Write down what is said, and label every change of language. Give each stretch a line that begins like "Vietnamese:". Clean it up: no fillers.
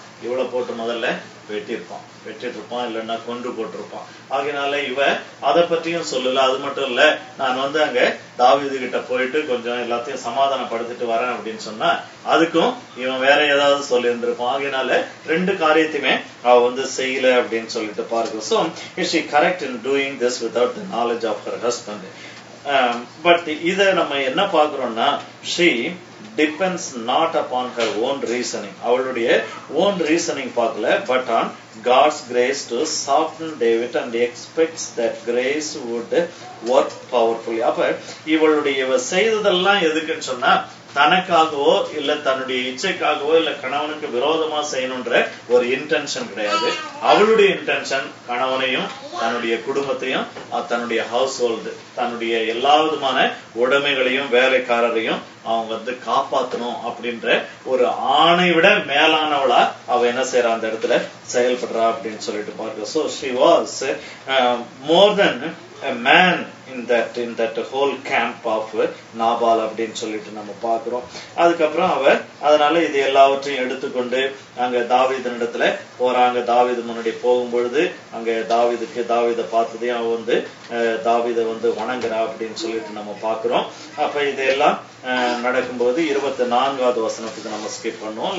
Tamil: இவ்வளவு போட்டு முதல்ல வெட்டிட்டு இருப்பான், இல்லைன்னா கொன்று போட்டிருப்பான். ஆகையினால இவ அதை பற்றியும் சொல்லல. அது மட்டும் இல்ல, நான் அங்க தாவீது கிட்ட போயிட்டு கொஞ்சம் எல்லாத்தையும் சமாதானப்படுத்திட்டு வரேன் அப்படின்னு சொன்னா அதுக்கும் இவன் வேற ஏதாவது சொல்லி இருந்திருப்பான். ஆகையினால ரெண்டு காரியத்தையுமே அவ செய்யல அப்படின்னு சொல்லிட்டு பார்க்கிறோம்.
English: So is she correct in doing this without the knowledge of her husband? But
Tamil: இத நம்ம என்ன பார்க்கிறோம்னா,
English: she depends not upon her own reasoning.
Tamil: அவளுடைய
English: own reasoning
Tamil: பார்க்கல,
English: but on God's grace to soften David, and expects that grace would work powerfully.
Tamil: அப்ப இவ செய்ததெல்லாம் எதுக்குன்னு சொன்னா, தனக்காகவோ இல்ல தன்னுடைய இச்சைக்காகவோ இல்ல கணவனுக்கு விரோதமா செய்யணும்ன்ற ஒரு இன்டென்ஷன் கிடையாது. அவளுடைய இன்டென்ஷன் கணவனையும் தன்னுடைய குடும்பத்தையும் தன்னுடைய ஹவுஸ் ஹோல்டு தன்னுடைய எல்லா விதமான உடைமைகளையும் வேலைக்காரரையும் அவங்க காப்பாற்றணும் அப்படின்ற ஒரு ஆணை விட மேலானவளா அவ என்ன செய்யறா, அந்த இடத்துல செயல்படுறா அப்படின்னு சொல்லிட்டு பார்க்க.
English: So she was more than a man in that whole camp of Nabal
Tamil: அப்படின்னு சொல்லிட்டு நம்ம பார்க்கிறோம். அதுக்கப்புறம் அவர் அதனால இது எல்லாவற்றையும் எடுத்துக்கொண்டு அங்க தாவீதினிடத்துல போறாங்க. தாவீது முன்னாடி போகும்பொழுது அங்க தாவீதை பார்த்ததையும் அவ வந்து தாவீதை வந்து வணங்குறா அப்படின்னு சொல்லிட்டு நம்ம பார்க்கிறோம். அப்ப இதெல்லாம் நடக்கும்போது 24வது வசனத்துக்கு நம்ம ஸ்கிப் பண்ணுவோம்.